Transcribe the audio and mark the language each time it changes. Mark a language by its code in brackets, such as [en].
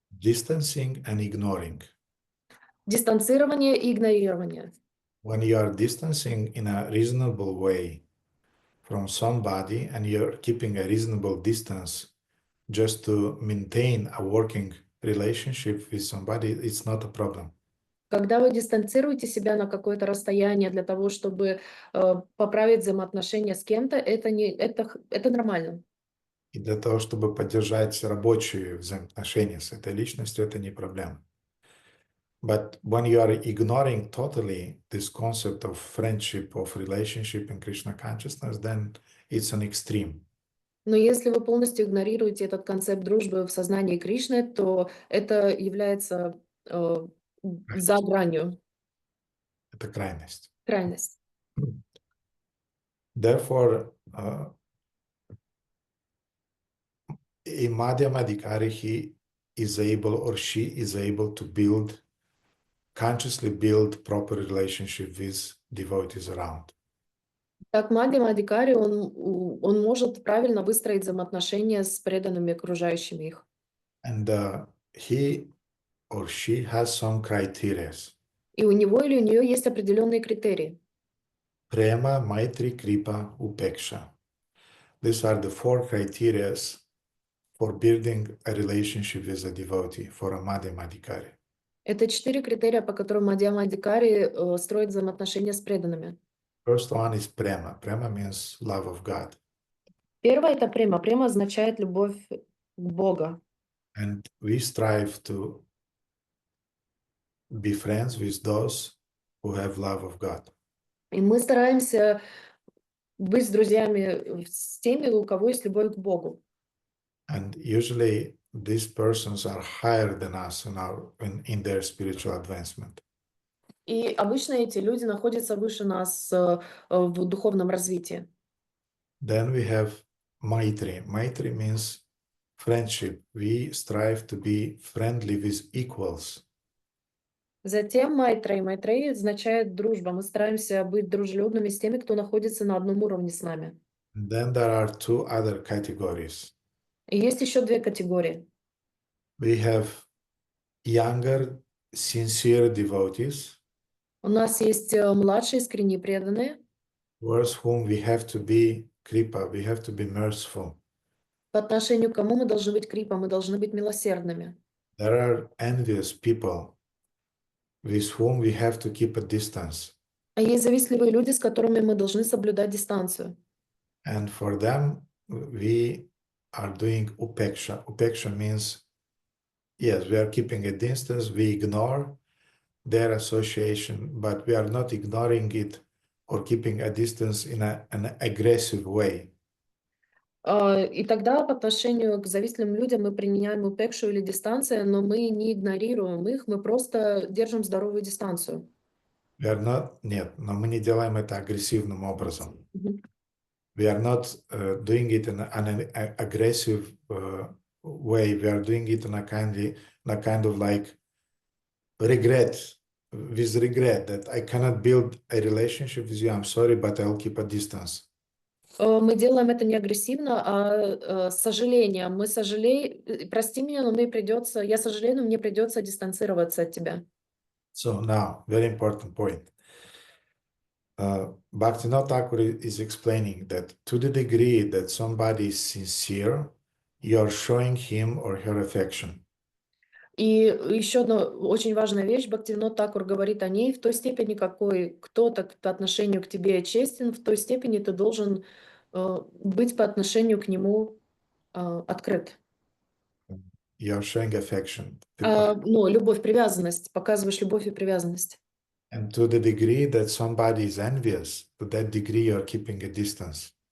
[en] distancing and ignoring. [ru] Дистанцирование и игнорирование. [en] When you are distancing in a reasonable way from somebody and you're keeping a reasonable distance just to maintain a working relationship with somebody, it's not a problem. [ru] Когда вы дистанцируете себя на какое-то расстояние для того, чтобы поправить взаимоотношения с кем-то, это нормально. И для того, чтобы поддержать рабочие взаимоотношения с этой личностью, это не проблема. [en] But when you are ignoring totally this concept of friendship, of relationship in Krishna consciousness, then it's an extreme. [ru] Но если вы полностью игнорируете этот концепт дружбы в сознании Кришны, то это является за гранью. Это крайность. Крайность. [en] Therefore, a Madhyamadikari, he is able or she is able to consciously build proper relationship with devotees around. [ru] Так Мадхьямадикари, он может правильно выстроить взаимоотношения с преданными окружающими их. [en] And he or she has some criteria. [ru] И у него или у нее есть определенные критерии. [en] Prema, Maitri, Kripa, Upeksha. These are the 4 criteria for building a relationship with a devotee, for a Madhyamadikari. [ru] Это 4 критерия, по которым Мадхьямадикари строит взаимоотношения с преданными. [en] First one is prema. Prema means love of God. [ru] Первое это према. Према означает любовь к Богу. [en] And we strive to be friends with those who have love of God. [ru] И мы стараемся быть друзьями с теми, у кого есть любовь к Богу. [en] And usually these persons are higher than us in their spiritual advancement. [ru] И обычно эти люди находятся выше нас в духовном развитии. [en] Then we have Maitri. Maitri means friendship. We strive to be friendly with equals. [ru] Затем Майтрей. Майтрей означает дружба. Мы стараемся быть дружелюбными с теми, кто находится на одном уровне с нами. [en] And then there are 2 other categories. [ru] И есть еще 2 категории. [en] We have younger, sincere devotees, [ru] У нас есть младшие искренне преданные, [en] towards whom we have to be kripa, we have to be merciful. [ru] по отношению к кому мы должны быть крипа, мы должны быть милосердными. [en] There are envious people with whom we have to keep a distance. [ru] А есть завистливые люди, с которыми мы должны соблюдать дистанцию. [en] And for them, we are doing upeksha. Upeksha means, yes, we are keeping a distance, we ignore their association, but we are not ignoring it or keeping a distance in an aggressive way. [ru] И тогда по отношению к завистливым людям мы применяем упекшу или дистанцию, но мы не игнорируем их, мы просто держим здоровую дистанцию. [en] We are not, [ru] нет, но мы не делаем это агрессивным образом. [en] We are not doing it in an aggressive way. We are doing it in a kind of like regret, with regret that I cannot build a relationship with you. I'm sorry, but I'll keep a distance. [ru] Мы делаем это не агрессивно, а с сожалением. Мы сожалеем, прости меня, но я сожалею, но мне придется дистанцироваться от тебя. [en] So now, very important point. Bhaktivinoda Thakur is explaining that to the degree that somebody is sincere, you are showing him or her affection. [ru] И еще одна очень важная вещь, Бхактивинод Тхакур говорит о ней, в той степени, какой кто-то по отношению к тебе честен, в той степени ты должен быть по отношению к нему открыт. [en] You are showing affection. [ru] Ну, любовь, привязанность, показываешь любовь и привязанность. [en] And to the degree that somebody is envious, to that degree you are keeping a distance.